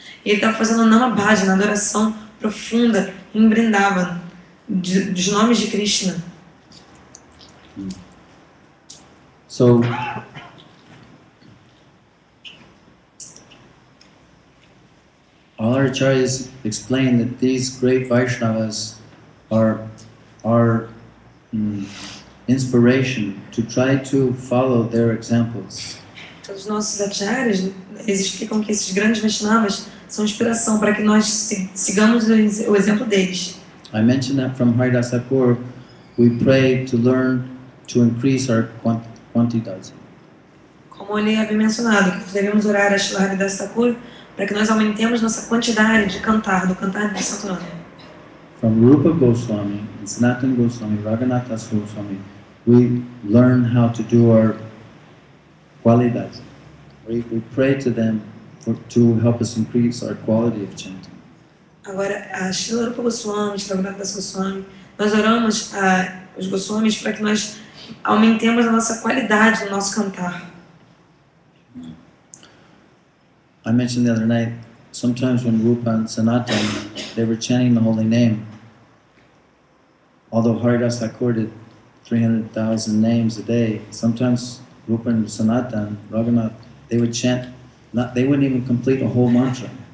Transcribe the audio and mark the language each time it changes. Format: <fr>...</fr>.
<pt>E ele estava fazendo Nama Bhajana, adoração profunda, em Vrindavan, dos nomes de Krishna.</pt> <en>So, all our acharyas explain that these great Vaishnavas are inspiration to try to follow their examples.</en> <pt>Todos os nossos acharyas, eles explicam que esses grandes Vaishnavas são inspiração para que nós sigamos o exemplo deles.</pt> <en>I mentioned that from Haridas Thakur, we pray to learn to increase our quantities.</en> <pt>Como ele havia mencionado, que devemos orar a Srila Haridas Thakur para que nós aumentemos nossa quantidade de cantar, do cantar de Santo Nome.</pt> <en>From Rupa Goswami, Sanatana Goswami, Raghunath Das Goswami, we learn how to do our qualidade. We pray to them to help us increase our quality of chanting.</en> <pt>Agora, a Srila Rupa Goswami, Srila Bhaktas Goswami, nós oramos os Goswamis para que nós aumentemos a nossa qualidade no nosso cantar.</pt> <en>I mentioned the other night, sometimes when Rupa and Sanatan, they were chanting the holy name, although Haridas Thakur did 300,000 names a day, sometimes Rupa and Sanatan, Raghunath, they would chant, they wouldn't even complete a whole mantra.</en>